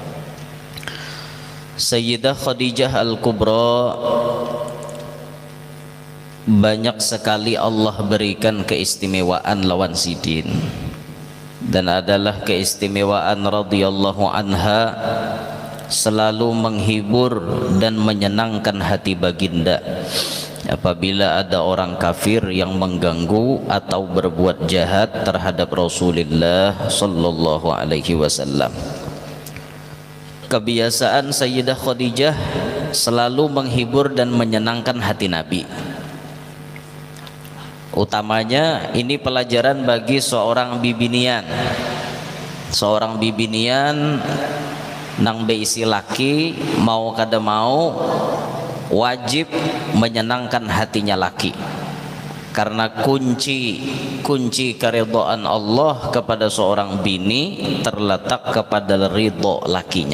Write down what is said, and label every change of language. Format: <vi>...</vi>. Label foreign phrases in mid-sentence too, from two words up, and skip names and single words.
<id>Sayyidah Khadijah Al-Kubra banyak sekali Allah berikan keistimewaan lawan sidin, dan adalah keistimewaan</id> <ar>radhiyallahu anha</ar> <id>selalu menghibur dan menyenangkan hati baginda apabila ada orang kafir yang mengganggu atau berbuat jahat terhadap Rasulullah</id> <ar>sallallahu alaihi wasallam.</ar> <id>Kebiasaan Sayyidah Khadijah selalu menghibur dan menyenangkan hati Nabi. Utamanya ini pelajaran bagi seorang bibinian.</id> <bjn>Seorang bibinian nang beisi laki mau kada mau wajib menyenangkan hatinya laki.</bjn> <id>Karena kunci keridhaan Allah kepada seorang bini terletak kepada ridho lakinya.</id>